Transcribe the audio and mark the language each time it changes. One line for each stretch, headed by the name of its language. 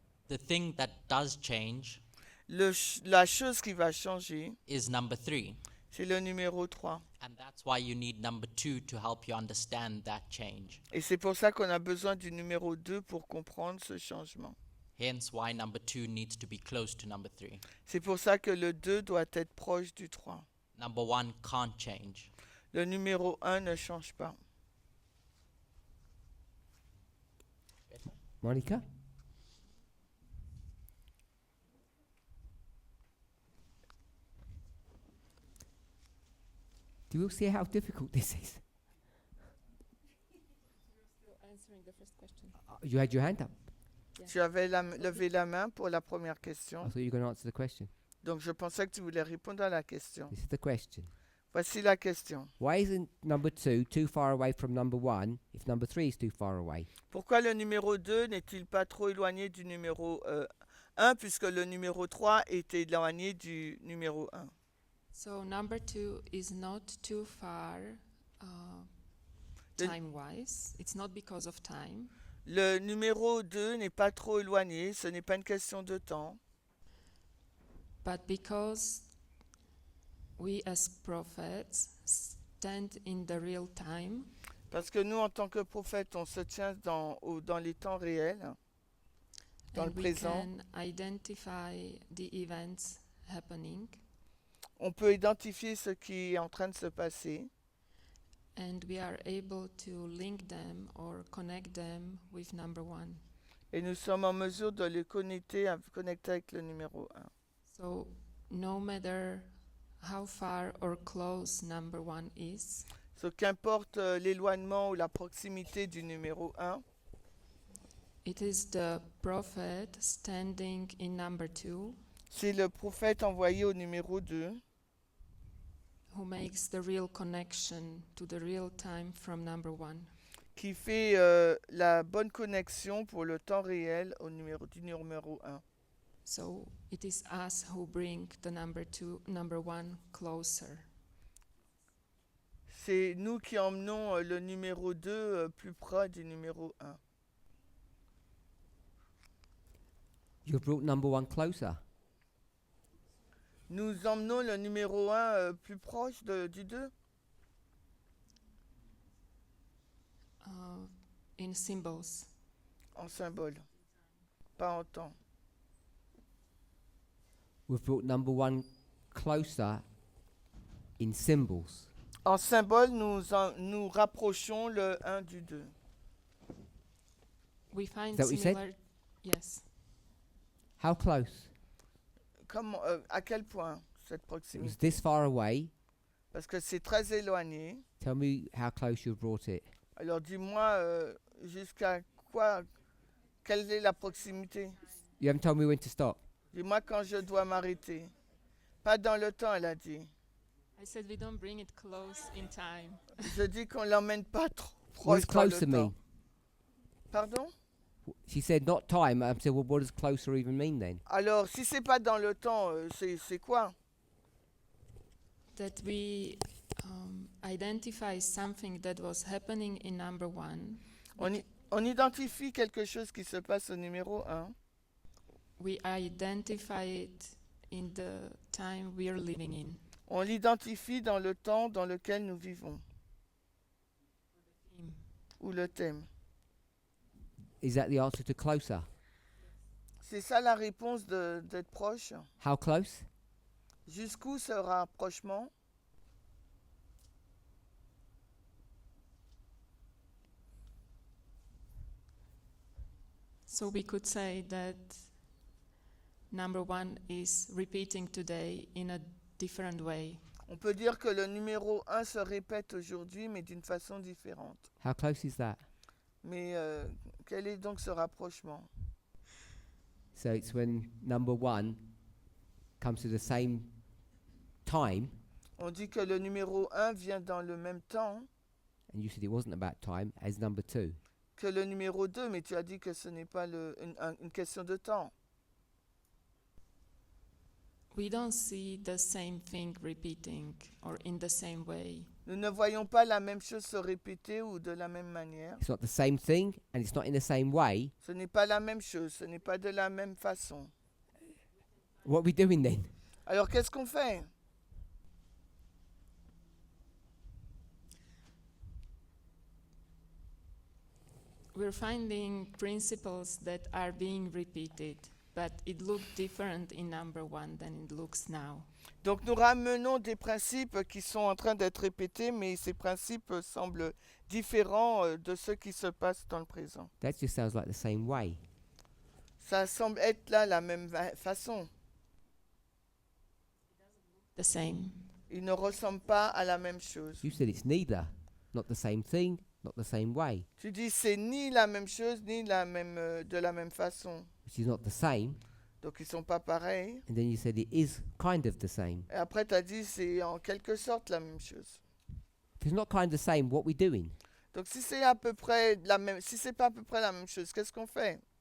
English: The thing that does change
French: La chose qui va changer,
English: is number 3.
French: c'est le numéro 3.
English: And that's why you need number 2 to help you understand that change.
French: Et c'est pour ça qu'on a besoin du numéro 2 pour comprendre ce changement.
English: Hence why number 2 needs to be close to number 3.
French: C'est pour ça que le 2 doit être proche du 3.
English: Number 1 can't change.
French: Le numéro 1 ne change pas.
English: Monica? Do you see how difficult this is? Answering the first question. You had your hand up.
French: Tu avais levé la main pour la première question.
English: I thought you were going to answer the question.
French: Donc je pensais que tu voulais répondre à la question.
English: This is the question.
French: Voici la question.
English: Why isn't number 2 too far away from number 1 if number 3 is too far away?
French: Pourquoi le numéro 2 n'est-il pas trop éloigné du numéro 1 puisque le numéro 3 est éloigné du numéro 1?
English: So number 2 is not too far The- time-wise. It's not because of time,
French: Le numéro 2 n'est pas trop éloigné, ce n'est pas une question de temps,
English: but because we as prophets stand in the real time,
French: parce que nous, en tant que prophètes, on se tient dans les temps réels, dans le
English: and we
French: présent.
English: can identify the events happening,
French: On peut identifier ce qui est en train de se passer
English: and we are able to link them or connect them with number 1.
French: et nous sommes en mesure de les connecter avec le numéro 1.
English: So no matter how far or close number 1 is,
French: Ce qu'importe l'éloignement ou la proximité du numéro 1,
English: it is the prophet standing in number 2
French: c'est le prophète envoyé au numéro 2
English: who makes the real connection to the real time from number 1.
French: qui fait la bonne connexion pour le temps réel du numéro 1.
English: So it is us who bring the number 1 closer.
French: C'est nous qui emmenons le numéro 2 plus près du numéro 1.
English: You've brought number 1 closer.
French: Nous emmenons le numéro 1 plus proche du 2
English: In symbols.
French: en symbole, pas en temps.
English: We've brought number 1 closer in symbols.
French: En symbole, nous rapprochons le 1 du 2.
English: We find Is that what you said? similar. Yes. How close?
French: Comment, à quel point cette
English: It was
French: proximité?
English: this far away.
French: Parce que c'est très éloigné.
English: Tell me how close you've brought it.
French: Alors dis-moi jusqu'à quoi, quelle est la proximité?
English: You haven't told me when to stop.
French: Dis-moi quand je dois m'arrêter. Pas dans le temps, elle a dit.
English: I said we don't bring it close in time.
French: Je dis qu'on l'emmène pas trop
English: What does
French: proche dans le
English: closer
French: temps.
English: mean?
French: Pardon?
English: She said not time. I said, well, what does closer even mean then?
French: Alors, si c'est pas dans le temps, c'est quoi?
English: That we identify something that was happening in number 1
French: On identifie quelque chose qui se passe au numéro 1.
English: We identify it in the time we are living in.
French: On l'identifie dans le temps dans lequel nous vivons.
English: Theme.
French: Ou le thème.
English: Is that the answer to closer?
French: C'est ça la réponse d'être proche.
English: How close?
French: Jusqu'où ce rapprochement?
English: So we could say that number 1 is repeating today in a different way.
French: On peut dire que le numéro 1 se répète aujourd'hui, mais d'une façon différente.
English: How close is that?
French: Mais quel est donc ce rapprochement?
English: So it's when number 1 comes to the same time,
French: On dit que le numéro 1 vient dans le même temps
English: and you said it wasn't about time, as number 2.
French: que le numéro 2, mais tu as dit que ce n'est pas une question de temps.
English: We don't see the same thing repeating or in the same way.
French: Nous ne voyons pas la même chose se répéter ou de la même manière.
English: It's not the same thing, and it's not in the same way.
French: Ce n'est pas la même chose, ce n'est pas de la même façon.
English: What are we doing then?
French: Alors qu'est-ce qu'on fait?
English: We're finding principles that are being repeated, but it looked different in number 1 than it looks now.
French: Donc nous ramenons des principes qui sont en train d'être répétés, mais ces principes semblent différents de ceux qui se passent dans le présent.
English: That just sounds like the same way.
French: Ça semble être là la même façon.
English: The same.
French: Ils ne ressemblent pas à la même chose.
English: You said it's neither, not the same thing, not the same way,
French: Tu dis c'est ni la même chose, ni de la même façon.
English: which is not the same.
French: Donc ils ne sont pas pareils.
English: And then you said it is kind of the same.
French: Et après tu as dit c'est en quelque sorte la même chose.
English: If it's not kind of the same, what we doing?
French: Donc si c'est à peu près la même, si c'est pas à peu près la même chose, qu'est-ce qu'on fait?